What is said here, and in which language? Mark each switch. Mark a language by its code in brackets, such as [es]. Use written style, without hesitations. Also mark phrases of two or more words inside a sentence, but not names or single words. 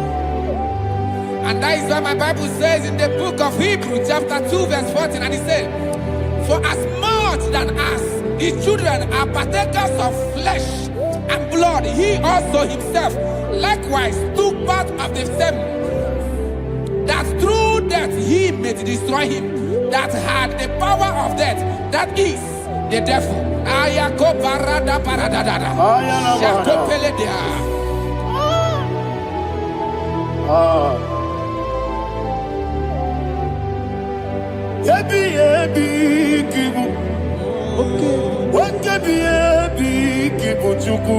[en] And that is why my Bible says in the book of Hebrews chapter 2 verse 14, and it said, for as much than as the children are partakers of flesh and blood, he also himself likewise took part of the same, that through death he may destroy him that had the power of death, that is the devil. Ayako parada paradada. Shako peledea. Yebi yebi kibu. Wakebi yebi kibu chuku.